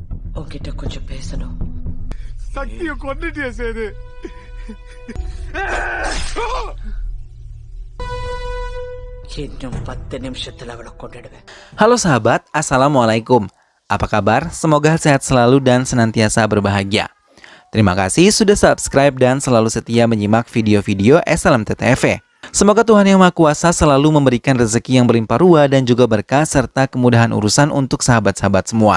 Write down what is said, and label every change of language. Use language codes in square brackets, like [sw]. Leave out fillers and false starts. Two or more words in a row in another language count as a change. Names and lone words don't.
[ta] உன்கிட்ட கொஞ்சம் பேசணும். சக்தியை கொண்டுட்டியா சேது? இன்னும் 10 நிமிஷத்துல அவளை கொண்டுடுவேன். [id] Halo sahabat, Assalamualaikum. Apa kabar? Semoga sehat selalu dan senantiasa berbahagia. Terima kasih sudah subscribe dan selalu setia menyimak video-video SLMTTV. Semoga Tuhan Yang Maha Kuasa selalu memberikan rezeki yang berlimpah ruah dan juga berkah serta kemudahan urusan untuk sahabat-sahabat semua.